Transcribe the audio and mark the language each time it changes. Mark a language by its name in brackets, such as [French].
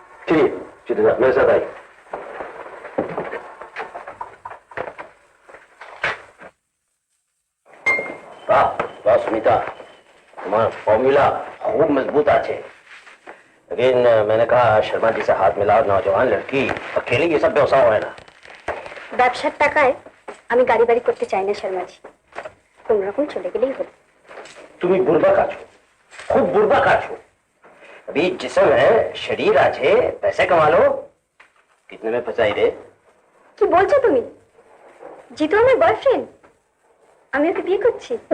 [Hindi] ठीक चलिए मेरे साथ आई वाह वाह सुनीता, तुम्हारा फॉर्मूला खूब मजबूत [Bangla] আছে। [Hindi] लेकिन मैंने कहा शर्मा जी से हाथ मिलाओ, नौजवान लड़की अकेले ये सब व्यवसाय है ना। [Bangla] ব্যবসার টাকায় আমি গাড়ি বাড়ি করতে চাই না শর্মাজি, কোন রকম চলে গেলেই হলো। [Hindi] तुम्हें [Bangla] बुर्बक आछो, खूब बुर्बक आछो। [Hindi] अभी जिस्म है, [Bangla] शरीर आछे, [Hindi] पैसे कमा लो। कितने में फंसाई रे? [Bangla] কি বলছো তুমি? জিতু আমার বয়ফ্রেন্ড, আমি ওকে বিয়ে করছি।